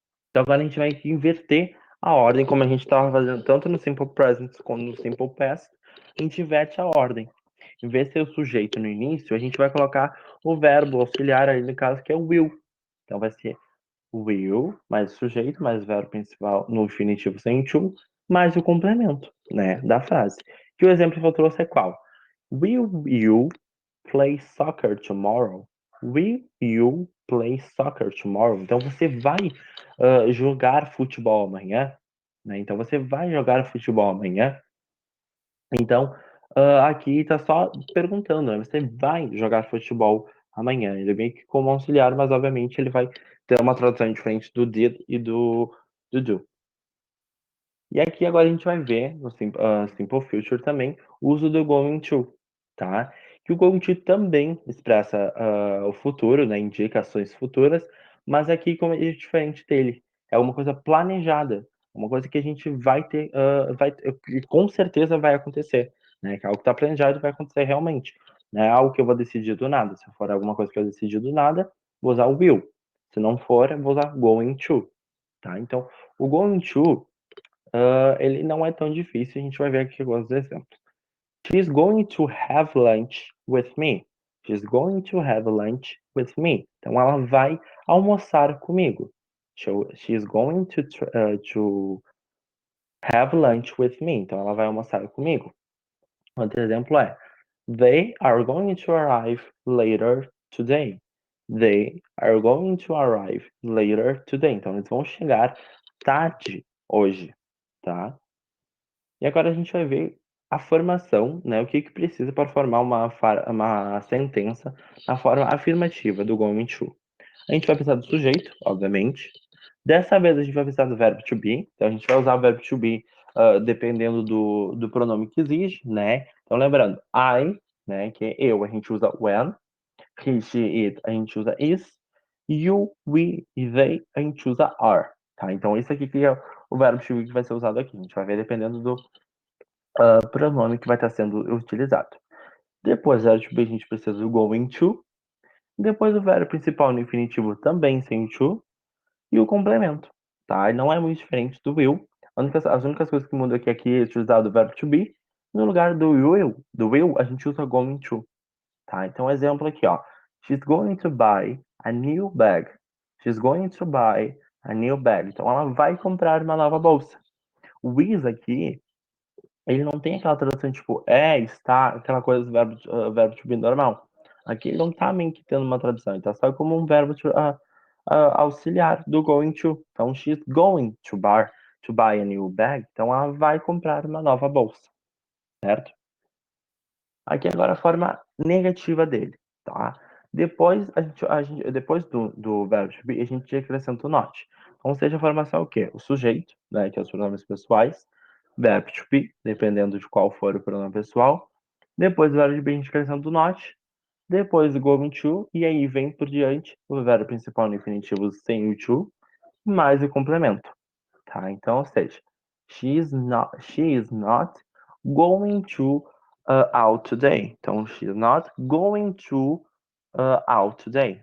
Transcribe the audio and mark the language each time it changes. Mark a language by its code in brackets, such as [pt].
[pt] Então agora a gente vai inverter a ordem, como a gente estava fazendo tanto no Simple Present quanto no Simple Past, a gente inverte a ordem. Em vez de ser o sujeito no início, a gente vai colocar o verbo auxiliar aí, no caso, que é o will. Então vai ser will, mais o sujeito, mais o verbo principal no infinitivo sem to, mais o complemento, né, da frase. Que o exemplo que eu trouxe é qual? [en] Will you play soccer tomorrow? Will you play soccer tomorrow? [pt] Então você vai jogar futebol amanhã, né? Então você vai jogar futebol amanhã. Então aqui está só perguntando, né? Você vai jogar futebol amanhã? Ele vem aqui como auxiliar, mas obviamente ele vai ter uma tradução diferente do did e do do. E aqui agora a gente vai ver no Simple Future também o uso do going to, tá? Que o going to também expressa o futuro, né? Indica ações futuras, mas aqui como é diferente dele. É uma coisa planejada, uma coisa que a gente vai ter, que com certeza vai acontecer, né? Que é algo que está planejado e vai acontecer realmente. Não é algo que eu vou decidir do nada. Se for alguma coisa que eu decidi do nada, vou usar o will. Se não for, eu vou usar going to, tá? Então, o going to ele não é tão difícil, a gente vai ver aqui alguns exemplos. [en] She's going to have lunch with me. She's going to have lunch with me. [pt] Então, ela vai almoçar comigo. [en] She's going to have lunch with me. [pt] Então, ela vai almoçar comigo. Outro exemplo é [en] They are going to arrive later today. They are going to arrive later today. [pt] Então, eles vão chegar tarde hoje, tá? E agora a gente vai ver a formação, né? O que precisa para formar uma sentença na forma afirmativa do going to. A gente vai precisar do sujeito, obviamente. Dessa vez a gente vai precisar do verbo to be. Então a gente vai usar o verbo to be dependendo do pronome que exige, né? Então lembrando, I, né? Que é eu, a gente usa when. He, she, it, a gente usa is. You, we e they, a gente usa are. Tá? Então esse aqui que é o verbo to be que vai ser usado aqui. A gente vai ver dependendo do pronome que vai estar sendo utilizado. Depois do verbo to be, a gente precisa do going to. Depois o verbo principal no infinitivo também sem o to. E o complemento, tá? E não é muito diferente do will. As únicas coisas que mudam aqui é utilizado o verbo to be. No lugar do will, a gente usa going to, tá? Então, exemplo aqui, ó. [en] She's going to buy a new bag. She's going to buy a new bag. [pt] Então, ela vai comprar uma nova bolsa. O is aqui ele não tem aquela tradução tipo está, aquela coisa do verbo to be normal. Aqui ele não tá meio que tendo uma tradução, ele tá só como um verbo auxiliar do going to. [en] Então, she's going to buy a new bag. [pt] Então, ela vai comprar uma nova bolsa, certo? Aqui agora a forma negativa dele, tá? Depois, depois do verbo to be, a gente acrescenta o not. Então, seja a formação o quê? O sujeito, né, que é os pronomes pessoais, verbo to be, dependendo de qual for o pronome pessoal. Depois do verbo to be, a gente acrescenta o not. Depois o going to, e aí vem por diante o verbo principal no infinitivo sem o to, mais o complemento, tá? Então, ou seja, [en] she is not going to out today. Então, she is not going to out today.